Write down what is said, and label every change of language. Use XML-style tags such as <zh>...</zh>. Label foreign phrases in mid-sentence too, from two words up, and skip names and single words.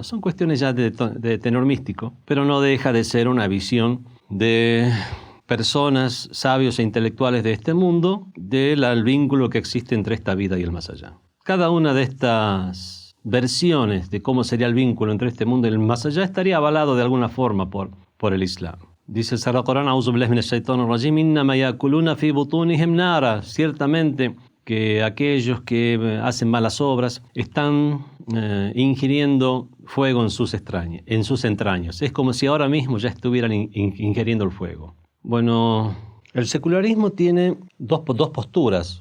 <es>Son cuestiones ya de tenor místico, pero no deja de ser una visión de personas sabios e intelectuales de este mundo del vínculo que existe entre esta vida y el más allá. Cada una de estas versiones de cómo sería el vínculo entre este mundo y el más allá estaría avalado de alguna forma por el Islam. Dice el Sagrado Corán,</es> <ar>أعوذ بالله من الشيطان الرجيم، إنما يأكلون في بطونهم نارا.</ar> <es>Ciertamente que aquellos que hacen malas obras están ingiriendo fuego en sus entrañas. Es como si ahora mismo ya estuvieran ingiriendo el fuego. Bueno, el secularismo tiene dos posturas.</es>